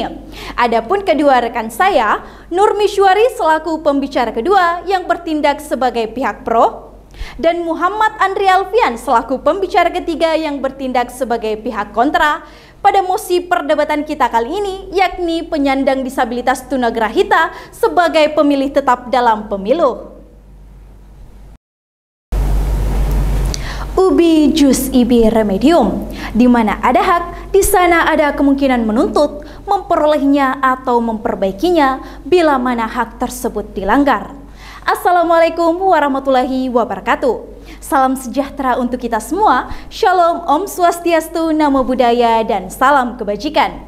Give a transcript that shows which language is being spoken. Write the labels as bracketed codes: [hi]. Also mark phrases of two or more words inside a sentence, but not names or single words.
[id] Adapun kedua rekan saya, Nur Mishwari selaku pembicara kedua yang bertindak sebagai pihak pro, dan Muhammad Andri Alfian selaku pembicara ketiga yang bertindak sebagai pihak kontra pada mosi perdebatan kita kali ini, yakni penyandang disabilitas tunagrahita sebagai pemilih tetap dalam pemilu. [la] Ubi jus ibi remedium, [id] di mana ada hak, di sana ada kemungkinan menuntut, memperolehnya atau memperbaikinya bila mana hak tersebut dilanggar. [ar] السلام عليكم ورحمة الله وبركاته. [id] Salam sejahtera untuk kita semua. Shalom, [sa] Om Swastiastu, [pi] Namo Buddhaya, [id] dan salam kebajikan.